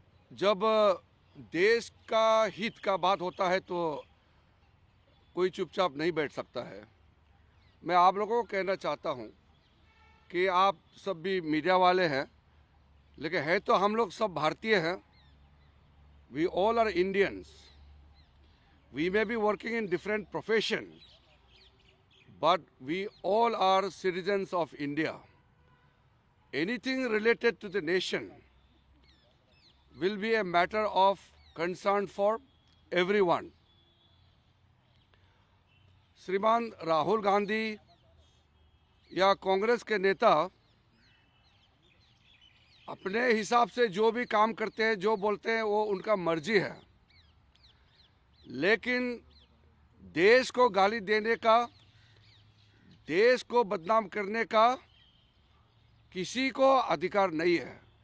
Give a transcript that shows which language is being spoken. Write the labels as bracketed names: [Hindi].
[Hindi] जब देश का हित का बात होता है तो कोई चुपचाप नहीं बैठ सकता है। मैं आप लोगों को कहना चाहता हूं कि आप सब भी मीडिया वाले हैं, लेकिन है तो हम लोग सब भारतीय हैं। [English] We all are Indians. We may be working in different professions, but we all are citizens of India. Anything related to the nation will be a matter of concern for everyone. [Hindi] श्रीमान राहुल गांधी या कांग्रेस के नेता अपने हिसाब से जो भी काम करते हैं, जो बोलते हैं, वो उनका मर्जी है, लेकिन देश को गाली देने का, देश को बदनाम करने का किसी को अधिकार नहीं है।